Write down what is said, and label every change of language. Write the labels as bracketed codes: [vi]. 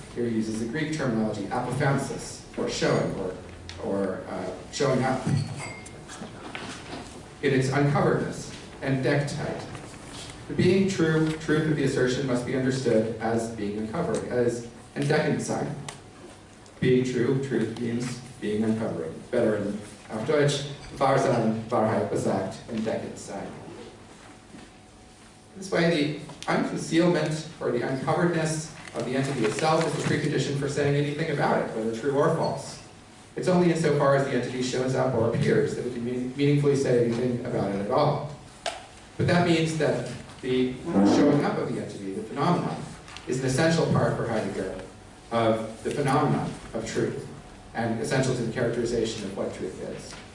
[en] Here he uses the Greek terminology, apophansis, or showing, or showing up, in its uncoveredness, entdecktheit. The being true, truth of the assertion must be understood as being uncovered, as entdeckend sein. Being true, truth means being uncovering. Better in [de] auf Deutsch, wahr sein, Wahrheit besagt, entdeckend sein. [en] This way, the unconcealment or the uncoveredness of the entity itself is the precondition for saying anything about it, whether true or false. It's only insofar as the entity shows up or appears that we can meaningfully say anything about it at all. But that means that the showing up of the entity, the phenomenon, is an essential part for Heidegger of the phenomenon of truth, and essential to the characterization of what truth is.